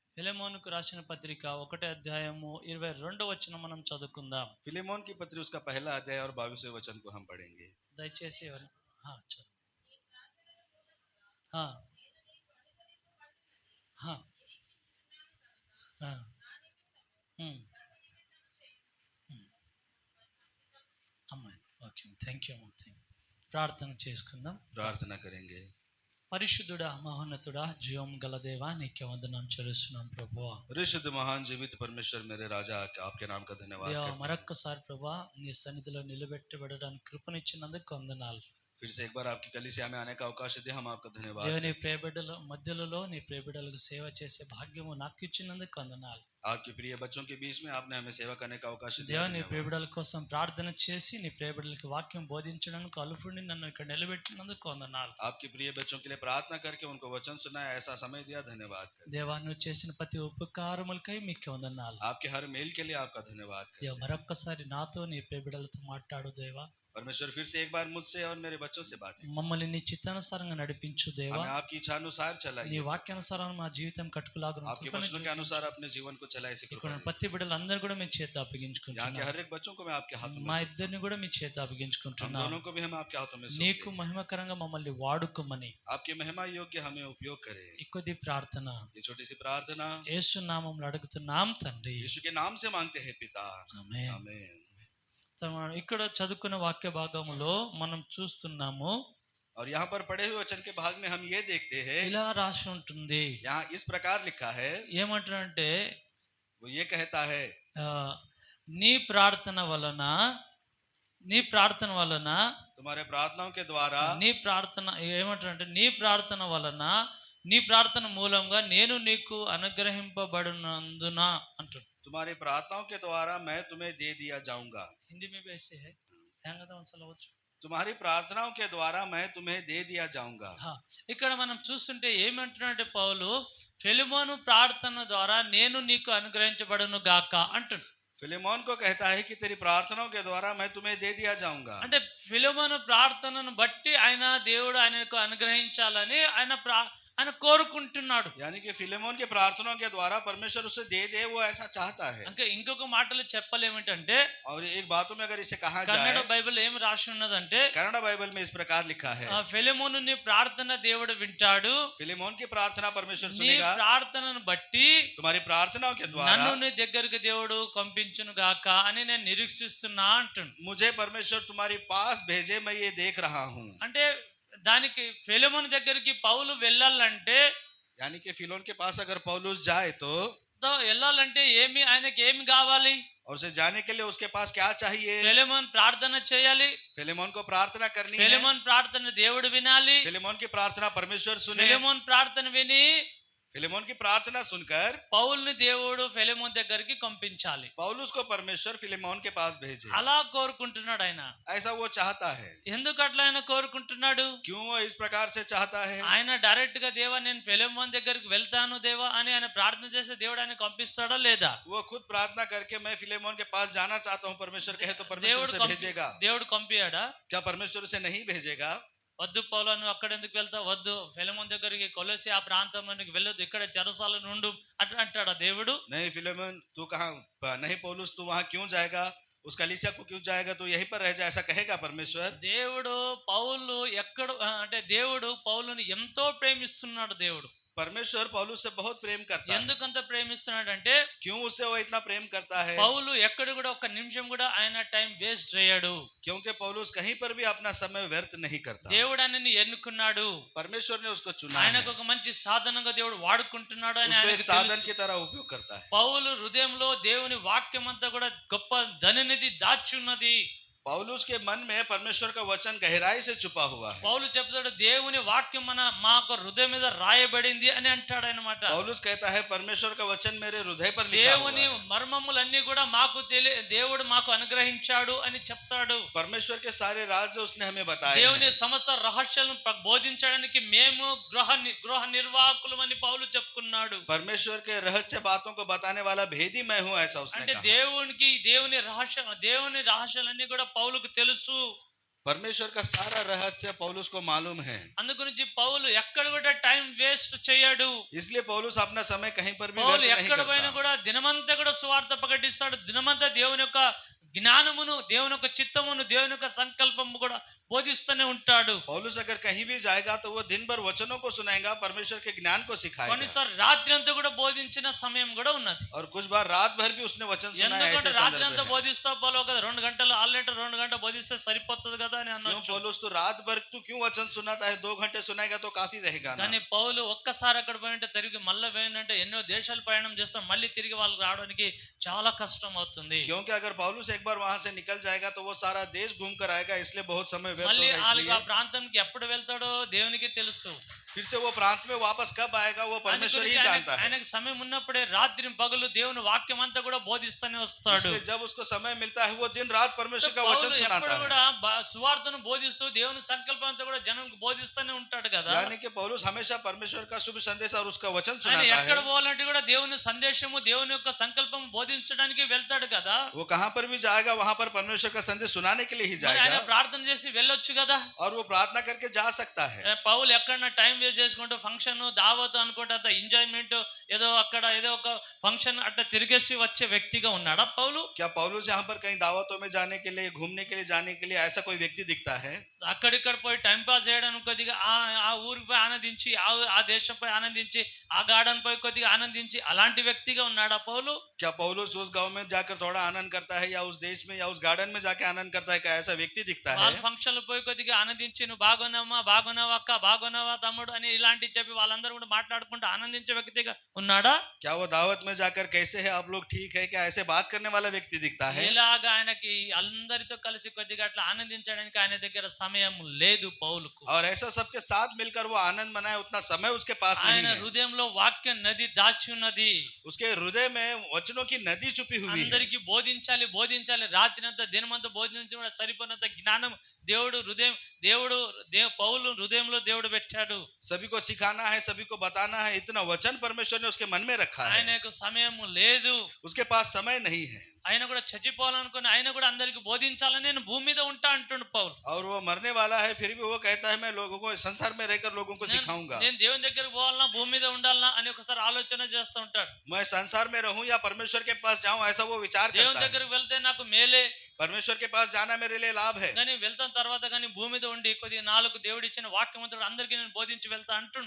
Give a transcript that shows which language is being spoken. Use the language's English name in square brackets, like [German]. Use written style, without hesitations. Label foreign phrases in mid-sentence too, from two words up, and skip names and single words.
[Telugu] ఫిలెమోనుకు రాసిన పత్రిక 1వ అధ్యాయము 22వ వచనం మనం చదువుకుందాం. [Hindi] फिलेमोन की पत्री उसका पहला अध्याय और 22वें वचन को हम पढ़ेंगे। [Telugu] దయచేసి ఎవరు చదువు. అమ్మాయి ఓకే, [English] thank you. [Telugu] ప్రార్థన చేసుకుందాం. [Hindi] प्रार्थना करेंगे। [Telugu] పరిశుద్ధుడా, మహోన్నతుడా, జీవం గల దేవా, నీకే వందనం చెల్లిస్తున్నాం ప్రభువా. [Hindi] परिशुद्ध महान जीवित परमेश्वर मेरे राजा, आपके नाम का धन्यवाद करते हैं। [Telugu] మరొక్కసారి ప్రభువా నీ సన్నిధిలో నిలబెట్టబడడానికి కృపనిచ్చినందుకు వందనాలు. [Hindi] फिर से एक बार आपकी कलीसिया में आने का अवकाश दिया, हम आपका धन्यवाद। [Telugu] నీ ప్రియబిడ్డల మధ్యలో నీ ప్రియబిడ్డలకు సేవ చేసే భాగ్యము నాకు ఇచ్చినందుకు వందనాలు. [Hindi] आपके प्रिय बच्चों के बीच में आपने हमें सेवा करने का अवकाश दिया। [Telugu] దేవా నీ ప్రియబిడ్డల కోసం ప్రార్థన చేసి నీ ప్రియబిడ్డలకి వాక్యం బోధించడానికి అలుపుని నన్ను ఇక్కడ నిలబెట్టినందుకు వందనాలు. [Hindi] आपके प्रिय बच्चों के लिए प्रार्थना करके उनको वचन सुनाया, ऐसा समय दिया, धन्यवाद। [Telugu] దేవా నువ్వు చేసిన ప్రతి ఉపకారములకై మీకు వందనాలు. [Hindi] आपके हर मेल के लिए आपका धन्यवाद। [Telugu] దేవా మరొక్కసారి నాతో నీ ప్రియబిడ్డలతో మాట్లాడు దేవా. [Hindi] परमेश्वर फिर से एक बार मुझसे और मेरे बच्चों से बात करें। [Telugu] మమ్మల్ని నీ చిత్తానుసారంగా నడిపించు దేవా. [Hindi] हमें आपकी इच्छा अनुसार [Telugu] నీ [Hindi] चलाइए। [Telugu] వాక్యానుసారం మా జీవితం కట్టుకులాగా [Hindi] आपके वचनों के अनुसार अपने जीवन को चलाए। [Telugu] ఇక్కడ ప్రతి బిడ్డలందరూ కూడా మీ చేత [Hindi] यहाँ के [Telugu] అప్పగించుకుంటున్నాం. [Hindi] हर एक बच्चों को मैं आपके हाथों में [Telugu] మా [Hindi] सौंपता [Telugu] ఇద్దరిని కూడా మీ చేత [Hindi] हूं। हम [Telugu] అప్పగించుకుంటున్నాం. [Hindi] दोनों को भी हम आपके हाथों में [Telugu] నీకు [Hindi] सौंपते हैं। [Telugu] మహిమకరంగా మమ్మల్ని వాడుకోమని [Hindi] आपके महिमा योग्य हमें उपयोग करें। [Telugu] ఈ కొద్ది ప్రార్థన [Hindi] ये छोटी सी प्रार्थना [Telugu] యేసు నామములో అడుగుతున్నాం తండ్రి. [Hindi] यीशु के नाम से मांगते हैं पिता, [Telugu] ఆమేన్. [Hindi] आमीन। [Telugu] ఇక్కడ చదువుకున్న వాక్య భాగములో మనం చూస్తున్నాము, [Hindi] और यहाँ पर पढ़े हुए वचन के भाग में हम ये देखते हैं, [Telugu] ఇలా రాసి ఉంటుంది. [Hindi] यहाँ इस प्रकार लिखा है, [Telugu] ఏమంటారంటే [Hindi] वो ये कहता है, [Telugu] నీ ప్రార్థన వలన [Hindi] तुम्हारे प्रार्थनाओं के द्वारा, [Telugu] నీ ప్రార్థన ఏమంటారంటే నీ ప్రార్థన వలన నీ ప్రార్థన మూలంగా నేను నీకు అనుగ్రహింపబడినందున అంటారు. [Hindi] तुम्हारी प्रार्थनाओं के द्वारा मैं तुम्हें दे दिया जाऊंगा। हिंदी में भी ऐसे है, ध्यान [Telugu] కదా అసలు. [Hindi] तुम्हारी प्रार्थनाओं के द्वारा मैं तुम्हें दे दिया जाऊंगा। [Telugu] ఇక్కడ మనం చూస్తుంటే ఏమంటున్నాడంటే పౌలు ఫిలెమోను ప్రార్థన ద్వారా నేను నీకు అనుగ్రహించబడును గాక అంటున్నాడు. [Hindi] फिलेमोन को कहता है कि तेरी प्रार्थनाओं के द्वारा मैं तुम्हें दे दिया जाऊंगा। [Telugu] అంటే ఫిలెమోను ప్రార్థనను బట్టి ఆయన దేవుడు ఆయనకు అనుగ్రహించాలని ఆయన కోరుకుంటున్నాడు. [Hindi] यानी कि फिलेमोन के प्रार्थनाओं के द्वारा परमेश्वर उसे दे दे, वो ऐसा चाहता है। [Telugu] ఇంకా ఇంకొక మాటలో చెప్పలేమిటంటే, [Hindi] और एक बातों में अगर इसे कहा [Telugu] కన్నడ [Hindi] जाए, [Telugu] బైబిల్ ఏం రాసి ఉన్నదంటే, [Hindi] कन्नड़ बाइबल में इस प्रकार लिखा है, [Telugu] ఫిలెమోను నీ ప్రార్థన దేవుడు వింటాడు, [Hindi] फिलेमोन की प्रार्थना परमेश्वर [Telugu] నీ [Hindi] सुनेगा, [Telugu] ప్రార్థనను బట్టి [Hindi] तुम्हारी प्रार्थनाओं के द्वारा [Telugu] నన్ను నీ దగ్గరికి దేవుడు పంపించును గాక అని నేను నిరీక్షిస్తున్నా అంటున్నాడు. [Hindi] मुझे परमेश्वर तुम्हारी पास भेजे, मैं ये देख रहा हूँ। [Telugu] అంటే దానికి ఫిలెమోను దగ్గరికి పౌలు వెళ్ళాలంటే, [Hindi] यानी कि फिलोन के पास अगर पौलुस जाए तो [Telugu] వెళ్ళాలంటే ఆయనకి ఏమి కావాలి? [Hindi] और उसे जाने के लिए उसके पास क्या चाहिए? [Telugu] ఫిలెమోను ప్రార్థన చేయాలి, [Hindi] फिलेमोन को प्रार्थना करनी है, [Telugu] ఫిలెమోను ప్రార్థన దేవుడు వినాలి, [Hindi] फिलेमोन की प्रार्थना परमेश्वर सुने, [Telugu] ఫిలెమోను ప్రార్థన విని [Hindi] फिलेमोन की प्रार्थना सुनकर [Telugu] పౌలుని దేవుడు ఫిలెమోను దగ్గరికి పంపించాలి. [Hindi] पौलुस को परमेश्वर फिलेमोन के पास भेजे। [Telugu] అలా కోరుకుంటున్నాడు ఆయన. [Hindi] ऐसा वो चाहता है। [Telugu] ఎందుకు అట్లా ఆయన కోరుకుంటున్నాడు? [Hindi] क्यों वो इस प्रकार से चाहता है? [Telugu] ఆయన డైరెక్ట్ గా దేవా నేను ఫిలెమోను దగ్గరికి వెళ్తాను దేవా అని ఆయన ప్రార్థన చేస్తే దేవుడు ఆయన పంపిస్తాడా లేదా? [Hindi] वो खुद प्रार्थना करके मैं फिलेमोन के पास जाना चाहता हूँ, परमेश्वर कहे तो परमेश्वर उसे भेजेगा? [Telugu] దేవుడు పంపియాడా? [Hindi] क्या परमेश्वर उसे नहीं भेजेगा? [Telugu] వద్దు పౌలు, నువ్వు అక్కడ ఎందుకు వెళ్తావు? వద్దు, ఫిలెమోను దగ్గరికి కొలొస్సే ఆ ప్రాంతంలోనికి వెళ్ళొద్దు, ఇక్కడ చెరసాలలో ఉండు అంటాడా దేవుడు? [Hindi] नहीं फिलेमोन तू कहाँ, नहीं पौलुस तू वहां क्यों जाएगा, उस कलीसिया को क्यों जाएगा, तू यहीं पर रह जा, ऐसा कहेगा परमेश्वर? [Telugu] దేవుడు పౌలు ఎక్కడ అంటే దేవుడు పౌలుని ఎంతో ప్రేమిస్తున్నాడు. దేవుడు [Hindi] परमेश्वर पौलुस से बहुत प्रेम करता है। [Telugu] ఎందుకంత ప్రేమిస్తున్నాడంటే, [Hindi] क्यों उससे वो इतना प्रेम करता है? [Telugu] పౌలు ఎక్కడ కూడా ఒక నిమిషం కూడా ఆయన [English] time waste [Telugu] చేయడు. [Hindi] क्योंकि पौलुस कहीं पर भी अपना समय व्यर्थ नहीं करता। [Telugu] దేవుడు ఆయనని ఎన్నుకున్నాడు, [Hindi] परमेश्वर ने उसको चुना है, [Telugu] ఆయనకు ఒక మంచి సాధనంగా దేవుడు వాడుకుంటున్నాడు అని [Hindi] उसको एक [Telugu] ఆయనకు [Hindi] साधन [Telugu] తెలుసు. [Hindi] की तरह उपयोग करता है। [Telugu] పౌలు హృదయంలో దేవుని వాక్యం అంతా కూడా గొప్ప ధననిధి దాచున్నది. [Hindi] पौलुस के मन में परमेश्वर का वचन गहराई से छुपा हुआ है। [Telugu] పౌలు చెప్తాడు దేవుని వాక్యం మాకు హృదయం మీద రాయబడింది అని అంటాడు అన్నమాట. [Hindi] पौलुस कहता है परमेश्वर का वचन मेरे हृदय पर लिखा हुआ [Telugu] దేవుని [Hindi] है। [Telugu] మర్మములన్నీ కూడా మాకు దేవుడు మాకు అనుగ్రహించాడు అని చెప్తాడు. [Hindi] परमेश्वर के सारे राज उसने हमें बताए [Telugu] దేవుని [Hindi] हैं। [Telugu] సమస్త రహస్యాలను బోధించడానికి మేము గృహ నిర్వాహకులమని పౌలు చెప్పుకున్నాడు. [Hindi] परमेश्वर के रहस्य बातों को बताने वाला भेदी मैं हूँ, ऐसा उसने [Telugu] అంటే [Hindi] कहा। [Telugu] దేవుని రహస్యాలన్నీ కూడా పౌలుకు తెలుసు. [Hindi] परमेश्वर का सारा रहस्य पौलुस को मालूम है, [Telugu] అందుగురించి పౌలు ఎక్కడ కూడా [English] time waste [Telugu] చేయడు. [Hindi] इसलिए पौलुस अपना समय कहीं पर भी [Telugu] పౌలు [Hindi] व्यर्थ नहीं [Telugu] ఎక్కడ పోయినా [Hindi] करता। [Telugu] కూడా దినమంతా కూడా సువార్త ప్రకటిస్తాడు. దినమంతా దేవుని యొక్క జ్ఞానమును, దేవుని యొక్క చిత్తమును, దేవుని యొక్క సంకల్పము కూడా బోధిస్తూనే ఉంటాడు. [Hindi] पौलुस अगर कहीं भी जाएगा तो वो दिन भर वचनों को सुनाएगा, परमेश्वर के ज्ञान को सिखाएगा, [Telugu] కొన్నిసార్లు రాత్రి అంతా కూడా బోధించిన సమయం కూడా ఉన్నది. [Hindi] और कुछ बार रात भर भी उसने वचन सुनाया। [Telugu] ఎందుకంటే [Hindi] ऐसे [Telugu] రాత్రి [Hindi] संदर्भ [Telugu] అంతా [Hindi] है। [Telugu] బోధిస్తా పోలో కదా, 2 గంటలు ఆల్రెడీ 2 గంటలు బోధిస్తే సరిపోతుంది కదా అని [Hindi] क्यों [Telugu] అనొచ్చు. [Hindi] पौलुस तो रात भर तू क्यों वचन सुनाता है, 2 घंटे सुनाएगा तो काफी रहेगा ना। [Telugu] కానీ పౌలు ఒక్కసారి అక్కడ పోయింటే తిరిగి మళ్ళీ పోయిందంటే ఎన్నో దేశాలు ప్రయాణం చేస్తాం, మళ్ళీ తిరిగి వాళ్ళకి రావడానికి చాలా కష్టం అవుతుంది. [Hindi] क्योंकि अगर पौलुस एक बार वहां से निकल जाएगा तो वो सारा देश घूम कर आएगा, इसलिए बहुत समय व्यर्थ [Telugu] మళ్ళీ [Hindi] होगा। [Telugu] వాళ్ళకి ఆ [Hindi] इसलिए [Telugu] ప్రాంతంకి ఎప్పుడు వెళ్తాడో దేవునికి తెలుసు. [Hindi] फिर से वो प्रांत में वापस कब आएगा वो परमेश्वर ही जानता है। [Telugu] ఆయనకు సమయం ఉన్నప్పుడే రాత్రి పగలు దేవుని వాక్యం అంతా కూడా బోధిస్తూనే వస్తాడు. [Hindi] इसलिए जब उसको समय मिलता है वो दिन रात परमेश्वर का वचन [Telugu] పౌలు [Hindi] सुनाता [Telugu] ఎప్పుడు [Hindi] है। [Telugu] కూడా సువార్తను బోధిస్తూ దేవుని సంకల్పం అంతా కూడా జనంకు బోధిస్తూనే ఉంటాడు కదా. [Hindi] यानी कि पौलुस हमेशा परमेश्वर का शुभ संदेश और उसका वचन [Telugu] ఆయన [Hindi] सुनाता [Telugu] ఎక్కడ [Hindi] है। [Telugu] పోవాలంటే కూడా దేవుని సందేశము, దేవుని యొక్క సంకల్పం బోధించడానికి వెళ్తాడు కదా. [Hindi] वो कहां पर भी जाएगा वहां पर परमेश्वर का संदेश सुनाने के लिए ही [Telugu] మరి ఆయన [Hindi] जाएगा, [Telugu] ప్రార్థన చేసి వెళ్ళొచ్చు కదా. [Hindi] और वो प्रार्थना करके जा सकता है। [Telugu] పౌలు ఎక్కడన్నా [English] time waste [Telugu] చేసుకుంటూ ఫంక్షన్ దావత్ అనుకుంటే అంత ఎంజాయ్మెంట్ ఏదో అక్కడ ఏదో ఒక ఫంక్షన్ అట్లా తిరిగేసి వచ్చే వ్యక్తిగా ఉన్నాడా పౌలు? [Hindi] क्या पौलुस यहाँ पर कहीं दावतों में जाने के लिए, घूमने के लिए जाने के लिए ऐसा कोई व्यक्ति दिखता है? [Telugu] అక్కడిక్కడ పోయి [English] time pass [Telugu] చేయడానికి కొద్దిగా ఆ ఊరికి పోయి ఆనందించి, ఆ దేశంపై ఆనందించి, ఆ గార్డెన్ పై కొద్దిగా ఆనందించి అలాంటి వ్యక్తిగా ఉన్నాడా పౌలు? [Hindi] क्या पौलुस उस गांव में जाकर थोड़ा आनंद करता है, या उस देश में या उस गार्डन में जाके आनंद करता है? क्या ऐसा व्यक्ति दिखता है? [Telugu] వాళ్ళ ఫంక్షన్లు పోయి కొద్దిగా ఆనందించి, నువ్వు బాగున్నావా, బాగున్నావా అక్క, బాగున్నావా తమ్ముడు అని ఇలాంటి చెప్పి వాళ్ళందరూ కూడా మాట్లాడుకుంటూ ఆనందించే వ్యక్తిగా ఉన్నాడా? [Hindi] क्या वो दावत में जाकर कैसे है आप लोग, ठीक है, क्या ऐसे बात करने वाला व्यक्ति दिखता है? [Telugu] ఇలాగా ఆయనకి అందరితో కలిసి కొద్దిగా అట్లా ఆనందించడానికి ఆయన దగ్గర సమయం లేదు పౌలుకు. [Hindi] और ऐसा सबके साथ मिलकर वो आनंद मनाए उतना समय उसके पास नहीं [Telugu] ఆయన [Hindi] है। [Telugu] హృదయంలో వాక్య నది దాచి ఉన్నది. [Hindi] उसके हृदय में वचनों की नदी छुपी हुई है। [Telugu] అందరికి బోధించాలి, బోధించాలి, రాత్రినంతా దినమంతా బోధించడం సరిపోయినంత జ్ఞానం దేవుడు పౌలు హృదయంలో దేవుడు పెట్టాడు. [Hindi] सभी को सिखाना है, सभी को बताना है, इतना वचन परमेश्वर ने उसके मन में रखा है। [Telugu] ఆయనకు సమయం లేదు. [Hindi] उसके पास समय नहीं है, [Telugu] ఆయన కూడా చచ్చిపోవాలనుకుని ఆయన కూడా అందరికి బోధించాలని నేను భూమి మీద ఉంటా అంటుండు పౌలు. [Hindi] और वो मरने वाला है, फिर भी वो कहता है मैं लोगों को, संसार में रहकर लोगों को सिखाऊंगा। [Telugu] నేను దేవుని దగ్గరికి పోవాలన్నా భూమి మీద ఉండాలన్నా అని ఒకసారి ఆలోచన చేస్తూ ఉంటాడు. [Hindi] मैं संसार में रहूं या परमेश्वर के पास जाऊं, ऐसा वो विचार [Telugu] దేవుని [Hindi] करता है। [Telugu] దగ్గరికి వెళ్తే నాకు మేలే, [Hindi] परमेश्वर के पास जाना मेरे लिए लाभ है, [Telugu] కానీ వెళ్తాం తర్వాత కానీ భూమి మీద ఉండి కొద్దిగా నాలుగు దేవుడు ఇచ్చిన వాక్యం అంతా అందరికీ నేను బోధించి వెళ్తా అంటుండు.